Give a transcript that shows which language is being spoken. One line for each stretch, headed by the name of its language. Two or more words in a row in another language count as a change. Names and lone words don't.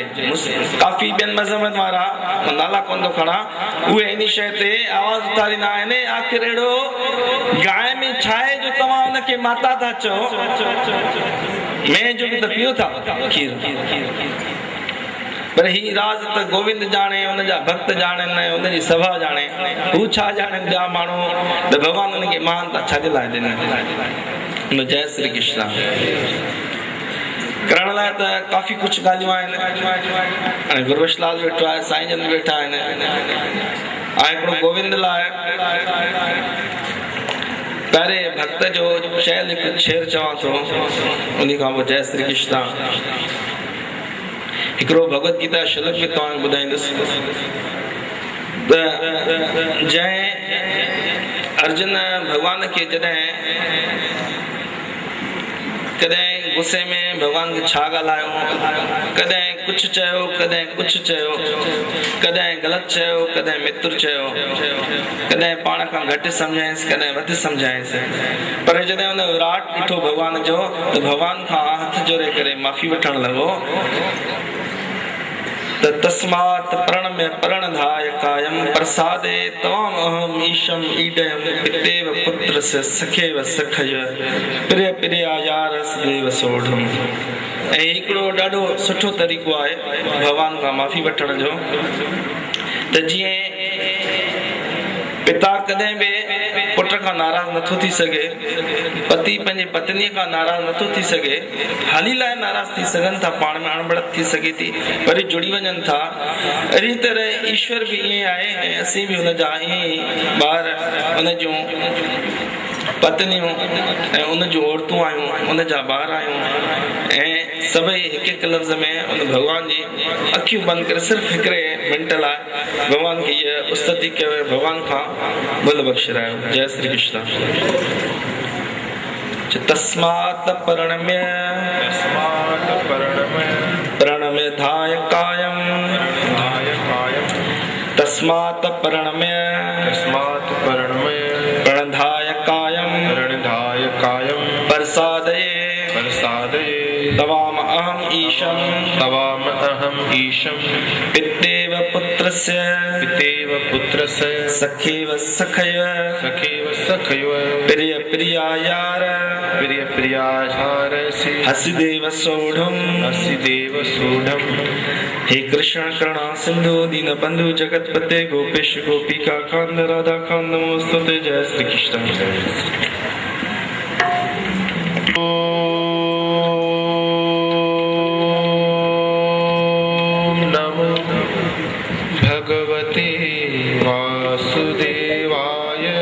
Sindhi: काफ़ी ॿियनि मज़हबनि वारा नाला कोन थो खणा, उहे इन शइ ते आवाज़ उथारींदा आहिनि, आख़िर अहिड़ो गांइ में छा आहे जो तव्हां हुनखे माता था चओ, मैं जो बि त पियो था खीर। पर ही राज त गोविंद जाने, हुनजा भक्त ॼाणनि, हुनजी सभा ॼाणे, हू छा ॼाणनि ॿिया माण्हू, त भॻवान हुनखे महानता छाजे लाइ ॾिनी। जय श्री कृष्ण। करण लाइ त काफ़ी कुझु ॻाल्हियूं आहिनि। गुरबख्श लाल वेठो आहे, साईं जन वेठा आहिनि, ऐं हिकिड़ो गोविंद लाइ पहिरें भक्त जो शैल हिकु शेर चवां थो, उन खां पोइ जय श्री कृष्ण। हिकिड़ो भगवत गीता श्लोक में तव्हांखे ॿुधाईंदुसि त जंहिं अर्जुन भॻवान खे कॾहिं गुस्से में भॻवान खे छा ॻाल्हायो, कॾहिं कुझु चयो, कॾहिं कुझु चयो, कॾहिं ग़लति चयो, कॾहिं मित्र चयो, कॾहिं पाण खां घटि सम्झायसि, कॾहिं वधि सम्झायसि। पर जॾहिं हुन विराट ॾिठो भॻवान जो, त भॻवान खां हथ जोड़े करे माफ़ी वठणु लॻो त
Sanskrit: तस्मात् प्रणम्य प्रणधाय कायम प्रसादे तवाम अहम ईशम ईडयम पितेव पुत्रस्य सखेव सखय प्रिय प्रिय आयारस देव सोढ़म।
Sindhi: ऐं हिकिड़ो ॾाढो सुठो तरीक़ो आहे भॻवान खां माफ़ी वठण जो, त जीअं पिता कॾहिं बि पुट खां नाराज़ नथो थी सघे, पति पंहिंजे पत्नीअ खां नाराज़ नथो थी सघे, हाली लाइ नाराज़ थी सघनि था, पाण में अणबड़त थी सघे थी, वरी जुड़ी वञनि था। अहिड़ी तरह ईश्वर बि ईअं आहे ऐं असीं बि हुनजा ईअं ई ॿार, हुन जूं पत्नियूं ऐं उन जूं औरतूं आहियूं, उनजा ॿार आहियूं ऐं सभई हिकु हिकु लफ़्ज़ में उन भॻवान जी अखियूं बंदि करे सिर्फ़ु हिकिड़े मिंट लाइ भॻवान खे इहा उस्तति कयो, भॻवान खां भुल बख़्शिरायो। जय श्री कृष्ण।
Sanskrit: तस्मात् प्रणम्य प्रणम्यधाय कायं, तस्मात् प्रणम्य प्रणधाय कायं प्रसादये तवाम अहम ईशं पितेव पुत्रस्य सखेव सखय प्रिय प्रियायार हसिदेव सोढ़म। हे कृष्ण करुणा सिंधु दीन बंधु जगतपते गोपेश गोपिका कांद राधा कांद नमोस्तुते।
Sindhi: जय श्री कृष्ण।
Sanskrit: भगवते वासुदेवाय।